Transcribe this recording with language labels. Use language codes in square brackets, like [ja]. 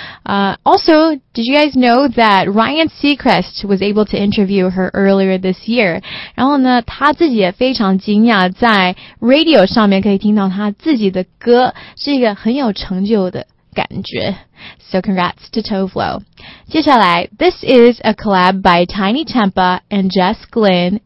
[en] Also, did you guys know that Ryan Seacrest was able to interview her earlier this year? [zh] 然后呢，他自己也非常惊讶，在 radio 上面可以听到他自己的歌，是一个很有成就的感觉。 [en] So congrats to Tove Lo. [zh] 接下来 [en] This is a collab by Tiny Tempa and Jess Glynn.